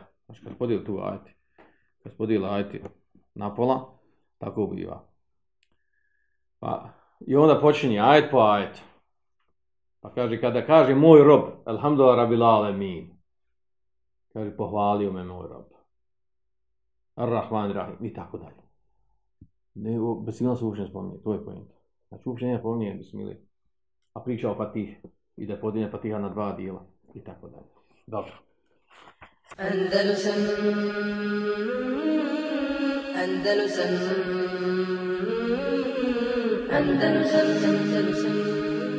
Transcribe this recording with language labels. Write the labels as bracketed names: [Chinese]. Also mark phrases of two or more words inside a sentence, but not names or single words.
[Bosnian] Znači, kad podijeli tu ajeti, kad podijeli ajeti na pola, tako biva. I onda počinje ajet po ajetu. Pa kaže, kada kaže moj rob, [Arabic] الحمد لله رب العالمين, [Bosnian] kaže, pohvalio me moj rob, [Arabic] الرحمن الرحيم, [Bosnian] i tako dalje. Bismila se uopće ne spominje, to je pojenta. Znači, uopće ne spominje bismili, a priča o Fatih, i da je podijeljena Fatiha na dva dijela, i tako dalje. Dobro. Andalusam Andalusam Andalusam